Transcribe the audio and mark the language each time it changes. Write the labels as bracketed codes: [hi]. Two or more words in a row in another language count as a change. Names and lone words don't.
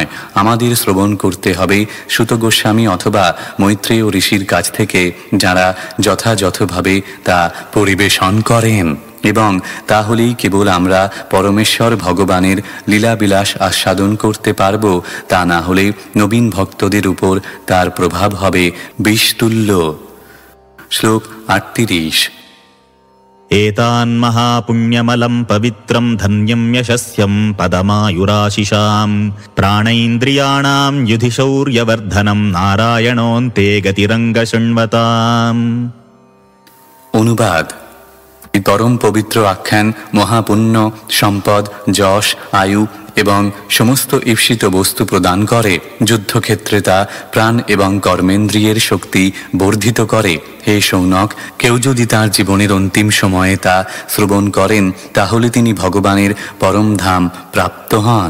[bn] আমাদের শ্রবণ করতে হবে সুত গোস্বামী অথবা মৈত্রেয় ঋষির কাছ থেকে, যারা যথাযথভাবে তা পরিবেশন করেন, এবং তাহলেই কেবল আমরা পরমেশ্বর ভগবানের লীলাবিলাস আস্বাদন করতে পারব। তা না হলে নবীন ভক্তদের উপর তার প্রভাব হবে বিষতুল্য। শ্লোক 38। [sa] एतान् महापुण्यमलं पवित्रं धन्यं यशस्यं पदमायुराशिषां प्राणैन्द्रियाणां युधि शौर्यवर्धनं नारायणोऽन्ते गतिरङ्गशृण्वताम्। [bn] অনুবাদ: পরম পবিত্র আখ্যান মহাপুণ্য, সম্পদ, যশ, আয়ু এবং সমস্ত ঈপ্সিত বস্তু প্রদান করে। যুদ্ধক্ষেত্রে তা প্রাণ এবং কর্মেন্দ্রিয়ের শক্তি বর্ধিত করে। হে শৌনক, কেউ যদি তার জীবনের অন্তিম সময়ে তা শ্রবণ করেন তাহলে তিনি ভগবানের পরম ধাম প্রাপ্ত হন।